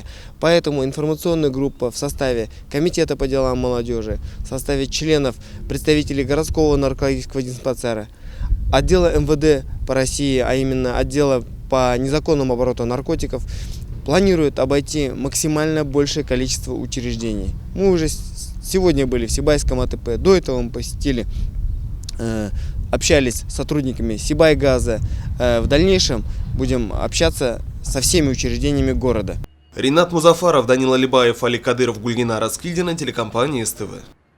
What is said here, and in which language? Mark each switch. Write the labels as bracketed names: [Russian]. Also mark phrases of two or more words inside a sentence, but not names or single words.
[Russian] Поэтому информационная группа в составе Комитета по делам молодежи, в составе членов, представителей городского наркологического диспансера, отдела МВД по России, а именно отдела по незаконному обороту наркотиков, планирует обойти максимально большее количество учреждений. Мы уже сегодня были в Сибайском АТП, до этого мы посетили, общались с сотрудниками Сибайгаза. В дальнейшем будем общаться со всеми учреждениями города. Ринат Музафаров, Данил Алибаев, Али Кадыров, Гульнина Раскильдина, телекомпания СТВ.